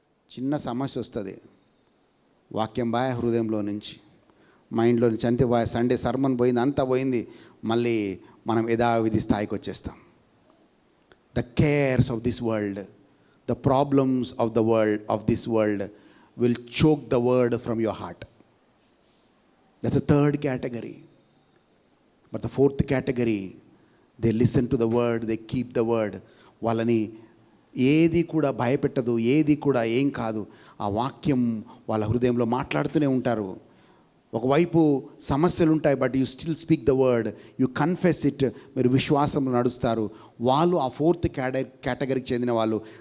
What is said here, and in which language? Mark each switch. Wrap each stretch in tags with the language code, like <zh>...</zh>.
<te>చిన్న సమస్య వస్తుంది, వాక్యం బాయ్ హృదయంలో నుంచి, మైండ్లో నుంచి అంతే బాయ్, సండే సర్మన్ పోయింది, అంతా పోయింది, మళ్ళీ మనం యథావిధి స్థాయికి వచ్చేస్తాం.</te> <en>The cares of this world, the problems of the world, of this world will choke the word from your heart. That's the third category. But the fourth category, they listen to the word, they keep the word.</en> <te>వాళ్ళని ఏది కూడా భయపెట్టదు, ఏది కూడా ఏం కాదు. ఆ వాక్యం వాళ్ళ హృదయంలో మాట్లాడుతూనే ఉంటారు. ఒకవైపు సమస్యలు ఉంటాయి,</te> <en>But you still speak the word, you confess it.</en> <te>మీరు విశ్వాసంలో నడుస్తారు. వాళ్ళు ఆ ఫోర్త్ కేటగిరీకి చెందిన వాళ్ళు.</te>